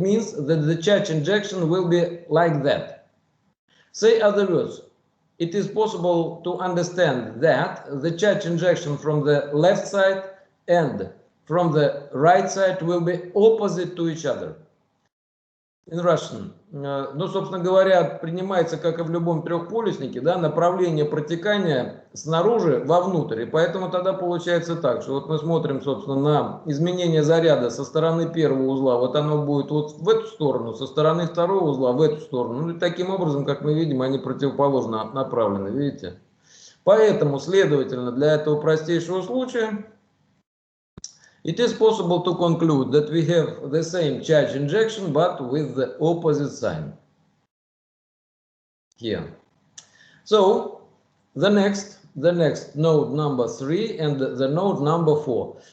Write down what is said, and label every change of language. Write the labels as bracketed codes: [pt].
[en] It means that the charge injection will be like that. Say other words, it is possible to understand that the charge injection from the left side and from the right side will be opposite to each other. in Russian. [ru] Ну, собственно говоря, принимается, как и в любом трехполюснике, да, направление протекания снаружи вовнутрь. И поэтому тогда получается так, что вот мы смотрим, собственно, на изменение заряда со стороны первого узла. Вот оно будет вот в эту сторону, со стороны второго узла в эту сторону. Ну, и таким образом, как мы видим, они противоположно направлены, видите? Поэтому, следовательно, для этого простейшего случая, [en] it is possible to conclude that we have the same charge injection, but with the opposite sign here. So the next node number 3 and the node number 4.